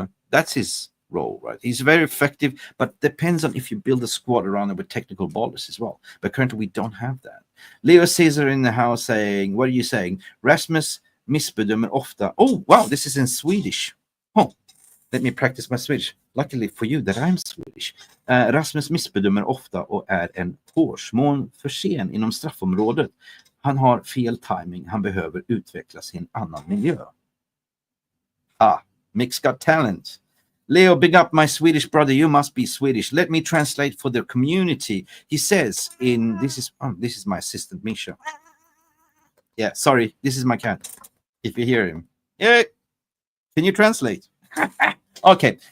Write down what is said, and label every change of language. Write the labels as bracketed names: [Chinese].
[English] That's his role, right? He's very effective, but depends on if you build a squad around him with technical ballers as well. But currently we don't have that. Leo Caesar in the house saying, what are you saying? [Swedish] Rasmus missbedömer ofta. [English] Oh, wow, this is in Swedish. Oh, let me practice my Swedish. Luckily for you that I'm Swedish. [Swedish] Rasmus missbedömer ofta och är en hårsmån för sen inom straffområdet. Han har fel timing. Han behöver utvecklas i en annan miljö. [English] Mick's got talent. Leo, big up my Swedish brother. You must be Swedish. Let me translate for the community. He says this is my assistant, Misha. Yeah, sorry. This is my cat. If you hear him. Yeah. Can you translate? Okay.